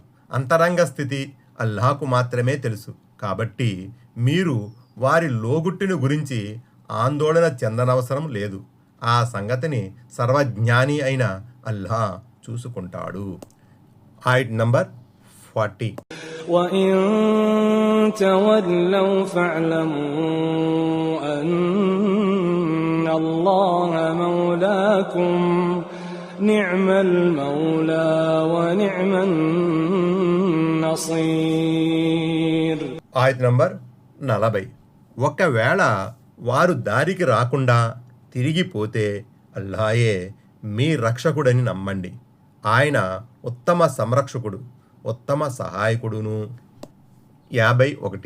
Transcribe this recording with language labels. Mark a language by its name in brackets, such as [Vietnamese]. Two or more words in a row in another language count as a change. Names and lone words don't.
[Telugu] అంతరంగ స్థితి అల్లాహకు మాత్రమే తెలుసు. కాబట్టి మీరు వారి లోగుట్టిని గురించి ఆందోళన చెందనవసరం లేదు. ఆ సంగతిని సర్వజ్ఞాని అయిన అల్లా చూసుకుంటాడు. ఆయట్ నంబర్ 40. [Arabic] وَإِن تَوَلَّوْا فَاعْلَمُوا أَنَّ اللَّهَ مَوْلَاكُمْ نِعْمَ الْمَوْلَى وَنِعْمَ النَّصِيرُ. [Telugu] ఆయట్ నంబర్ 40. ఒకవేళ వారు దారికి రాకుండా తిరిగిపోతే అల్లాయే మీ రక్షకుడని నమ్మండి. ఆయన ఉత్తమ సంరక్షకుడు, ఉత్తమ సహాయకుడును. 51.